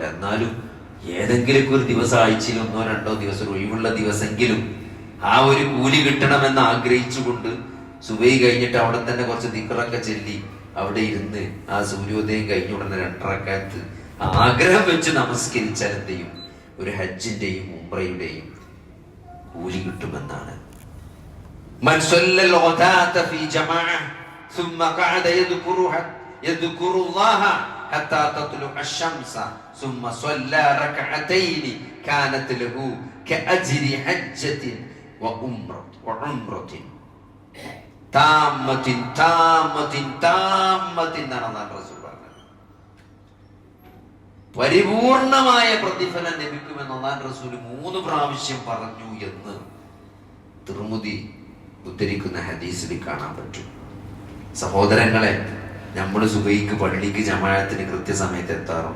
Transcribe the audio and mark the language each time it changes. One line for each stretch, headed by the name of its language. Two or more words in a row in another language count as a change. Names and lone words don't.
Malayalam: എന്നാലും ഏതെങ്കിലും ഒരു ദിവസം, ആഴ്ചയിൽ 1-2 ദിവസം ഒഴിവുള്ള ദിവസമെങ്കിലും ആ ഒരു കൂലി കിട്ടണമെന്ന് ആഗ്രഹിച്ചുകൊണ്ട് സുബഹി കഴിഞ്ഞിട്ട് അവിടെ തന്നെ കുറച്ച് ദിക്റൊക്കെ ചൊല്ലി അവിടെ ഇരുന്ന് ആ സൂര്യോദയം കഴിഞ്ഞ ഉടനെ 2 റക്അത്ത് ആഗ്രഹം വെച്ച് നമസ്കരിച്ചാൽ എന്ത് ചെയ്യും? ഒരു ഹജ്ജിന്റെയും ഉംറയുടെയും കൂലി കിട്ടുമെന്നാണ്.
Arabic: من صلى الغداة في جماعة ثم قعد يذكرullah حتى تطلع الشمس ثم صلى ركعتين كانت له كأجر حجة وعمرة تامة
Malayalam: എന്നാണ് റസൂൽ പറഞ്ഞത്. പരിപൂർണമായ പ്രതിഫലം ലഭിക്കുമെന്ന് അല്ലാഹു റസൂൽ 3 പ്രാവശ്യം പറഞ്ഞു എന്ന് തിർമിദി ഉദ്ധരിക്കുന്ന ഹദീസിൽ കാണാൻ പറ്റും. സഹോദരങ്ങളെ, നമ്മൾ സുബഹിക്ക് പള്ളിക്ക് ജമാഅത്തിന് കൃത്യസമയത്ത് എത്താറുണ്ടോ?